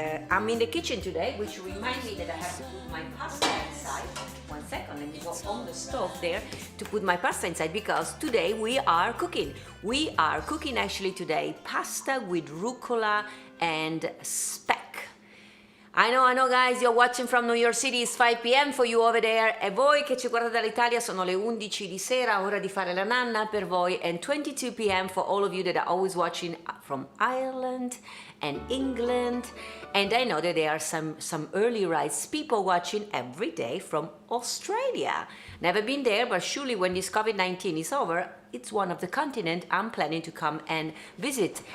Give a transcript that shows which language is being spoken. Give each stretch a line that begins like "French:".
English: I'm in the kitchen today, which reminds me that I have to put my pasta inside. 1 second, let me go on the stove there to put my pasta inside, because today we are cooking. We are cooking actually today pasta with rucola and speck. I know guys, you're watching from New York City, it's 5 p.m. for you over there,
Italian: e voi che ci guardate dall'Italia sono le 11 di sera, ora di fare la nanna per voi,
English: and 22 p.m. for all of you that are always watching from Ireland and England, and I know that there are some early rise people watching every day from Australia. Never been there, but surely when this COVID-19 is over, it's one of the continent I'm planning to come and visit.